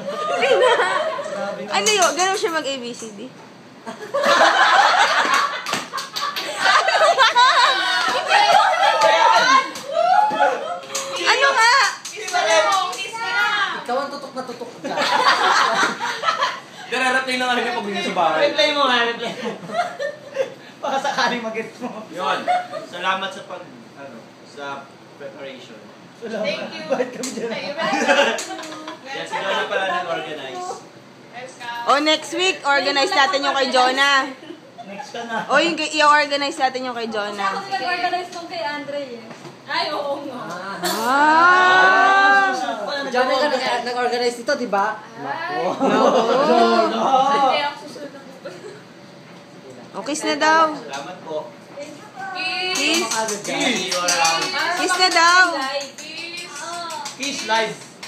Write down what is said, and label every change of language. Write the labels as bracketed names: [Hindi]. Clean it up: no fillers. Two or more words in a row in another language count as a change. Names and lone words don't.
[Filipino] Ano yun? Ganun siya mag-ABCD? Ano nga? Ikaw ang tutok na tutok ka. Dararating na kami pag sa bahay. Replay mo nga, replay mo. Baka sakaling mag-get mo. Yun. Salamat sa sa preparation. [English] Thank you. [Filipino] Bakit kami dyan? Yan, si Jonah pala nag-organize. O next week, organize natin yung kay Jonah. Next ka na. O yung i-organize natin yung kay Ako Jonah. nag-organize nung kay Andre eh. Ay, oo nga. Ah! Diyan ka nag-organize dito, di ba? Ay. Kaya ako susunod na O, kiss na daw. Salamat po. Kiss. [English] See you around. [Filipino] Kiss na daw. Kiss. [English] Kiss live.